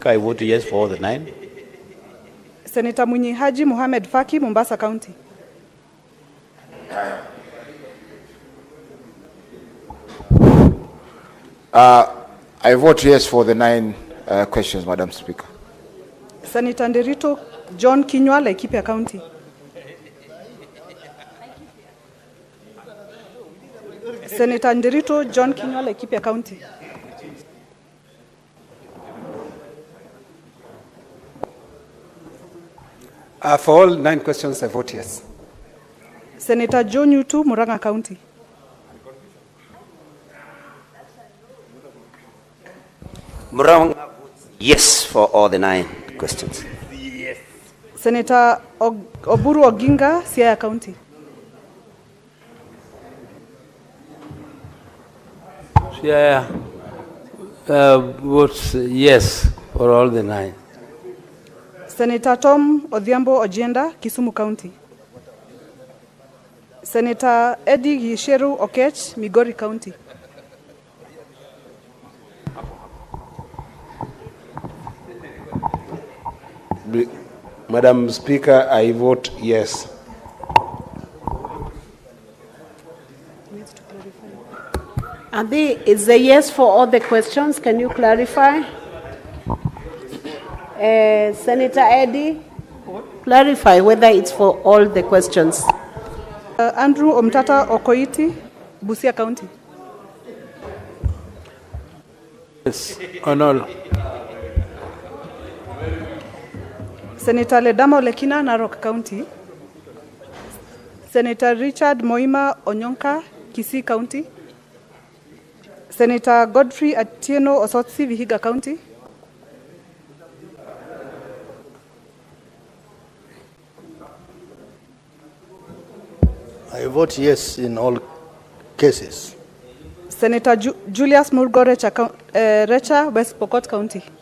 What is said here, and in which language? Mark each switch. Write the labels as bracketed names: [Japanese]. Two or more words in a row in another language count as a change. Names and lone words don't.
[English] I vote yes for all the 9. Senator Munyi Haji Mohamed Faki, Mombasa County. I vote yes for the 9 questions, Madam Speaker. Senator Nderito John Kinywa, Laikipia County. Senator Nderito John Kinywa, Laikipia County. For all 9 questions, I vote yes. Senator Joe Nyutu, Murang'a County. Murang'a, yes for all the 9 questions. Yes. Senator Oburu Oginga, Siaya County. Yeah, votes yes for all the 9. Senator Tom Odhiambo Ojienda, Kisumu County. Senator Eddie Gisheru Okech, Migori County. Madam Speaker, I vote yes. Adi, is a yes for all the questions? Can you clarify? Senator Eddie, clarify whether it's for all the questions. Andrew Omtata Okoiti, Busia County. Yes, on all. Senator Ledama Olekina, Narok County. Senator Richard Moima Onyonka, Kisii County. Senator Godfrey Atieno Osotsi, Vihiga County. I vote yes in all cases. Senator Julius Murgo Recha, West Pokot County.